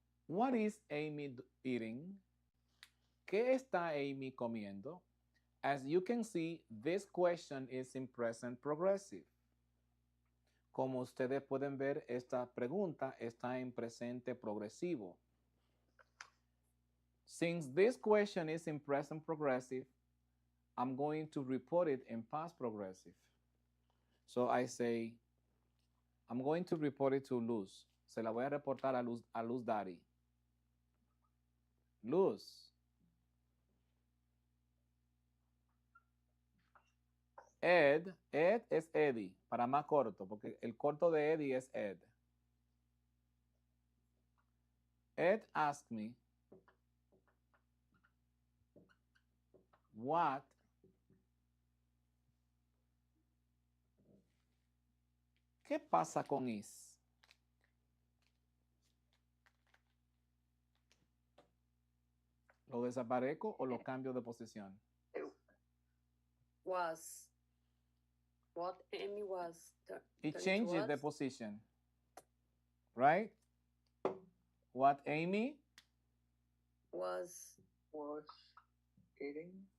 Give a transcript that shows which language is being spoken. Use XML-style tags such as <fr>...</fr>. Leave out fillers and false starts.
<en>What is Amy eating?</en> <es>¿Qué está Amy comiendo?</es> <en>As you can see, this question is in present progressive.</en> <es>Como ustedes pueden ver, esta pregunta está en presente progresivo.</es> <en>Since this question is in present progressive, I'm going to report it in past progressive. So I say, I'm going to report it to Luz.</en> <es>Se la voy a reportar a Luz Dari. Luz. Ed es Eddie, para más corto, porque el corto de Eddie es Ed.</es> <en>Ed asked me, what</en> <es>¿qué pasa con</es> <en>is?</en> <es>¿Lo desaparezco o lo cambio de posición?</es> <en>Was. What Amy was. It changes the position, right? What Amy was eating.</en>